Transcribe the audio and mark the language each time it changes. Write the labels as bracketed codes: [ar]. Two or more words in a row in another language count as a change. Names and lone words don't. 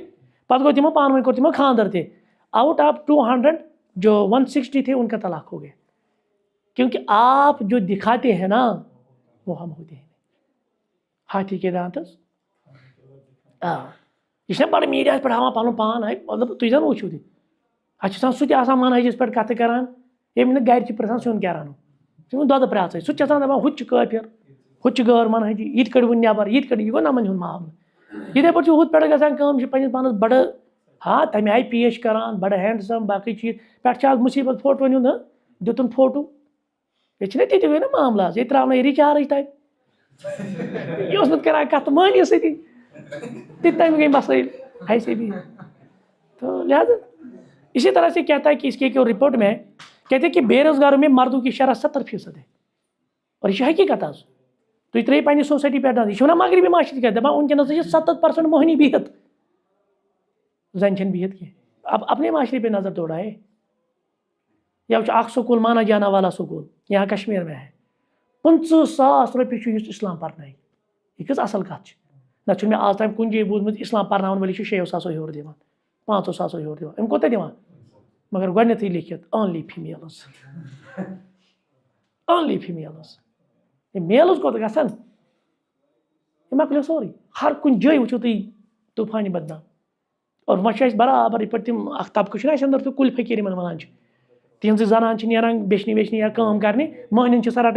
[ks] پتہٕ گوٚو تِمو پانہٕ ؤنۍ کوٚر تِمو خاندر تہِ. [en] out of [ur] 200 جو 160 تھے ان کا طلاق ہو گیا. کیونکہ آپ جو دکھاتے ہیں نا وہ ہم ہوتے ہیں. [ks] ہاتھی کے دانتس یہ چھُنہ بڑٕ میٖڈیاہس پٮ۪ٹھ ہاوان پنُن پان ہے مطلب تُہۍ زن وٕچھِو تہِ اَتہِ چھُ آسان سُہ تہِ آسان منہجس پٮ۪ٹھ کتھٕ کران ییٚمۍ نہٕ گرِ چھِ پرژھان سیُن کیٛاہ رنو ژٕ دۄدٕ پرٛاژٕے سُہ تہِ چھُ آسان دپان ہُہ تہِ چھُ کٲفِر ہُہ تہِ چھُ غٲر منہجی یہِ تہِ کٔڑۍوُن نٮ۪بر یہِ تہِ کٔڑ. یہِ گوٚو نمن ہُنٛد معاملہٕ. یتھے پٲٹھۍ چھُ ہُتھ پٮ۪ٹھ گژھان کٲم چھِ پنٛنِس پانَس بڑٕ ہاں تَمہِ آیہِ پیش کران بڑٕ ہینڈسم باقٕے چیٖز پٮ۪ٹھ چھِ اکھ مُصیٖبت فوٹوَن ہُنٛد دِتُن فوٹو ییٚتہِ چھِنہ تِتہِ گٔے نہ معاملہٕ حظ ییٚتہِ ترٛاونٲے رِچارٕج تَتہِ یہِ اوس نہٕ کران کَتھ مٲنی سۭتی تہِ تَمہِ گٔے [ur] مسائل ایسے بھی تو لہٰذا اسی طرح سے کہتا ہے کہ اس کے ایک رپورٹ میں کہتے ہیں کہ بے روزگاروں میں مردوں کی شرح 70% ہے اور [ks] یہ چھِ حقیقت حظ تُہۍ ترٛٲیِو پنٛنہِ سوسایٹی پٮ۪ٹھ نظر یہِ چھِ وَنان مغربی معاشرٕ کیٛاہ دَپان وٕنکٮ۪نَس چھِ 70% موہنی بِہِتھ زَنہِ چھَنہٕ بِہِتھ کینٛہہ [ur] اب اپنے معاشرے پہ نظر دوڑائے [ks] یا وٕچھ اکھ سکوٗل مانا جانا والا سکوٗل [ur] یہاں کشمیٖر میں ہے [ks] 50,000 رۄپیہِ چھُ یُس اِسلام پرنایہِ یہِ کٔژ اَصٕل کَتھ چھِ نہ چھُنہٕ مےٚ آز تام کُنہِ جایہِ بوٗزمُت اِسلام پرناوَن وٲلِس چھِ 6,000 ہیوٚر دِوان 5,000 ہیوٚر دِوان أمۍ کوتاہ دِوان مگر گۄڈنٮ۪تھٕے لیکھِتھ [en] only females only females [ks] یہِ میلٕز کوٚت گژھن یہِ مۄکلیو سورُے ہر کُنہِ جایہِ وٕچھِو تُہۍ طوٗفانہِ بدنام اور وۄنۍ چھِ اَسہِ برابر یِتھ پٲٹھۍ تِم اکھ طبقہٕ چھُنہ اَسہِ أنٛدر تہٕ کُلۍ فقیٖر یِمن وَنان چھِ تِہنٛزٕ زنان چھِ نیران بیچھنہِ ویچھنہِ یا کٲم کرنہِ مٔہنِوٮ۪ن چھِ آسان رَٹٕنۍ